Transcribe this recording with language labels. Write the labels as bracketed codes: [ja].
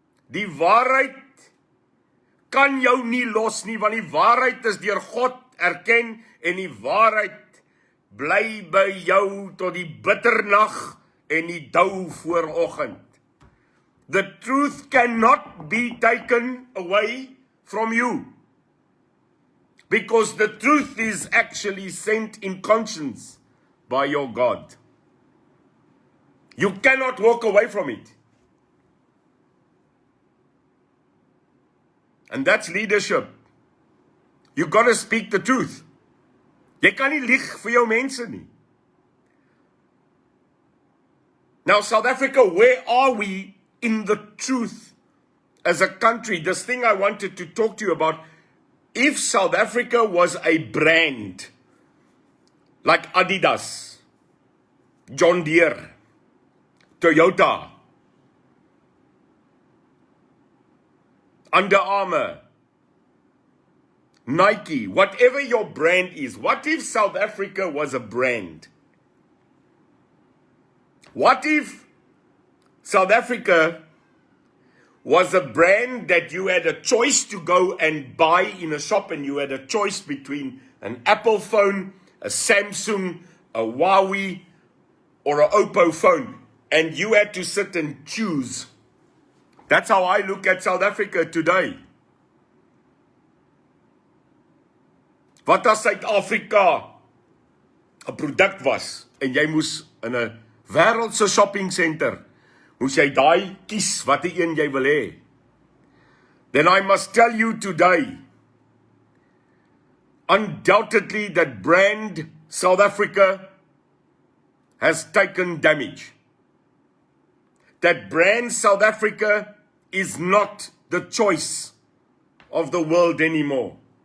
[af] Die waarheid kan jou nie los nie, want die waarheid is deur God erken en die waarheid bly by jou tot die bitternag en die dou vooroggend. [en] The truth cannot be taken away from you, because the truth is actually sent in conscience by your God. You cannot walk away from it. And that's leadership. You got to speak the truth. [af] Jy kan nie lieg vir jou mense nie. [en] Now, South Africa, where are we in the truth as a country? This thing I wanted to talk to you about. If South Africa was a brand like Adidas, John Deere, Toyota, Under Armour, Nike, whatever your brand is, what if South Africa was a brand? What if South Africa was a brand that you had a choice to go and buy in a shop, and you had a choice between an Apple phone, a Samsung, a Huawei, or an Oppo phone, and you had to sit and choose? That's how I look at South Africa today. [af] Wat as Suid-Afrika 'n produk was en jy moes in 'n wêreldse shopping center moes jy daai kies watter een jy wil hê? [en] Then I must tell you today, undoubtedly that brand South Africa has taken damage. That brand South Africa is not the choice of the world anymore.